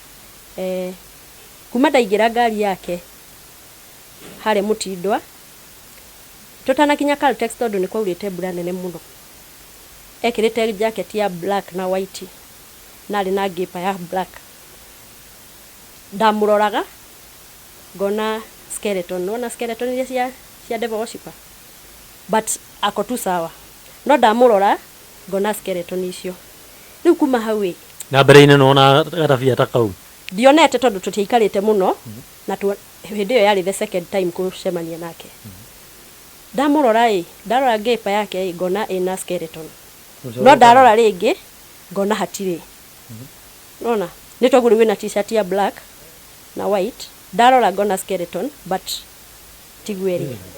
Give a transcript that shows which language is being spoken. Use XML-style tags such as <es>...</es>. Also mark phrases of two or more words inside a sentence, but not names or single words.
<ki>Kuma ndaingĩra ngari yake harĩa Mũtindwa, tũtanakinya Caltex tondũ nĩ kwaurĩte mbura nene mũno. Ekĩrĩte jacket ya black na white na arĩ na ngipa ya black. Ndamũroraga ngona skeleton, no na skeleton iria cia</ki> <en>devil worshipper,</en> <ki>but</ki> <sw>ako tu sawa.</sw> <ki>No ndamũrora ngona skeleton icio. Rĩu kuma hau na mbere-inĩ nona gatabia ta kau ndionete tondũ tũtiaikarĩte mũno na hĩndĩ ĩyo yarĩ</ki> <en>the second time</en> <ki>kũcemania nake. Ndamũrora ndarora ngipa yake ngona ĩna skeleton. No ndarora rĩngĩ ngona hatirĩ. Nona nĩ twaguo wĩna t-shirt ya black na white. Ndarora ngona skeleton but tigweri.</ki>